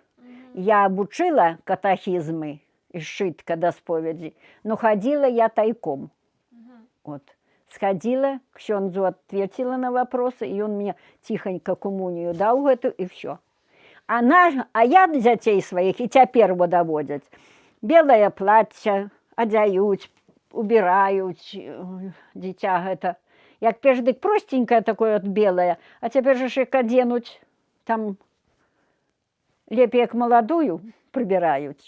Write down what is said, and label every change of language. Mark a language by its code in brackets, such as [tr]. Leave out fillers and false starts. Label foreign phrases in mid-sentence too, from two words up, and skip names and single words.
[ru] Я обучила катехизмы из шитка до споведи, но ходила я тайком. Вот. Сходила, ксёндзу ответила на вопросы, и он мне тихонько коммунию дал эту, и все. [be] А я дзяцей сваіх і цяпер во даводзяць. Белае плацце адзяюць, убіраюць дзіця гэта. Як перш дык простенькае такое от белае, а цяпер жа ж як адзенуць, там лепей як маладую прыбіраюць.